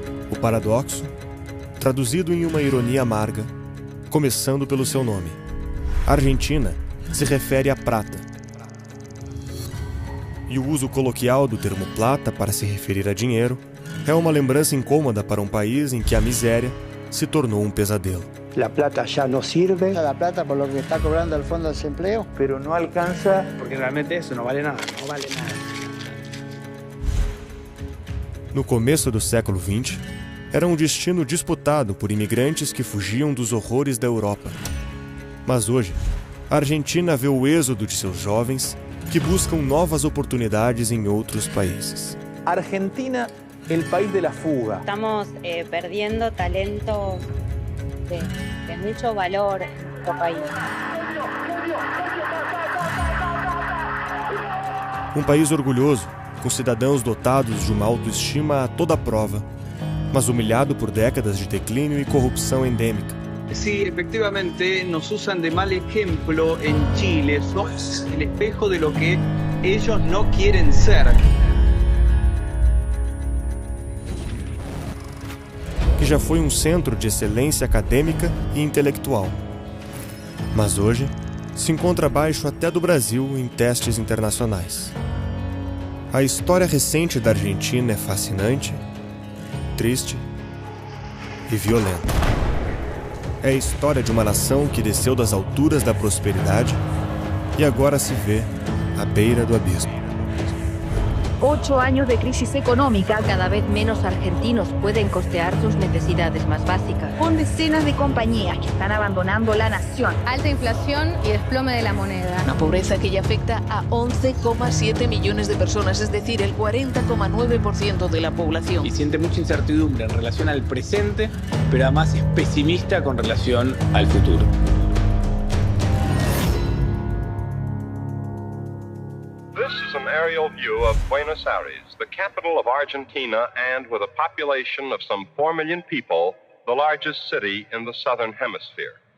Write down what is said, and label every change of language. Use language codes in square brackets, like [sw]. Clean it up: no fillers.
[pt] O paradoxo, traduzido em uma ironia amarga, começando pelo seu nome. Argentina se refere à prata. e o uso coloquial do termo plata para se referir a dinheiro é uma lembrança incômoda para um país em que a miséria se tornou um pesadelo. [es] La plata ya no sirve. La plata por lo que está cobrando el Fondo de Desempleo. Pero no alcanza porque realmente eso no vale nada. No vale nada. [pt] No começo do século XX, era um destino disputado por imigrantes que fugiam dos horrores da Europa. Mas hoje, a Argentina vê o êxodo de seus jovens que buscam novas oportunidades em outros países. [es] Argentina, el país de la fuga. Estamos perdiendo talentos de mucho valor en nuestro país. [pt] Um país orgulhoso, com cidadãos dotados de uma autoestima a toda prova, mas humilhado por décadas de declínio e corrupção endêmica. [es] Sí, efectivamente, nos usan de mal ejemplo en Chile. Somos el espejo de lo que ellos no quieren ser. [pt] Que já foi um centro de excelência acadêmica e intelectual. Mas hoje se encontra abaixo até do Brasil em testes internacionais. A história recente da Argentina é fascinante, triste e violenta. É a história de uma nação que desceu das alturas da prosperidade e agora se vê à beira do abismo. [es] 8 años de crisis económica, cada vez menos argentinos pueden costear sus necesidades más básicas. Con decenas de compañías que están abandonando la nación. Alta inflación y desplome de la moneda. Una pobreza que ya afecta a 11,7 millones de personas, es decir, el 40,9% de la población. Y siente mucha incertidumbre en relación al presente, pero además es pesimista con relación al futuro. [en] This is an aerial view of Buenos Aires, the capital of Argentina, and with a population of some 4 million people, the largest city in the southern hemisphere.